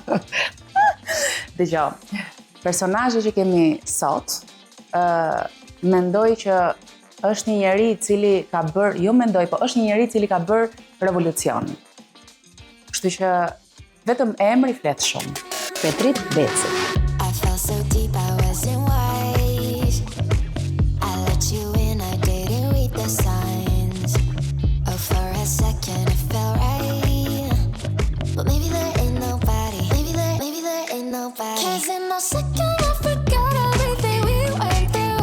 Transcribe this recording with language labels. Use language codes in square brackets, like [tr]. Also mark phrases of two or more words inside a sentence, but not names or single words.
[sq] Dëgjoj, personazhi që kemi sot, mendoj që është një njeri i cili ka bërë, jo mendoj, po është një njeri i cili ka bërë revolucion. Kështu që vetëm emri flet shumë. Petrit Beci. [en] I felt so deep I wasn't wise. I let you in, I didn't read the signs. Oh, for a second it felt right. But maybe there ain't nobody. Maybe there ain't nobody. 'Cause in a second I forgot everything we went through.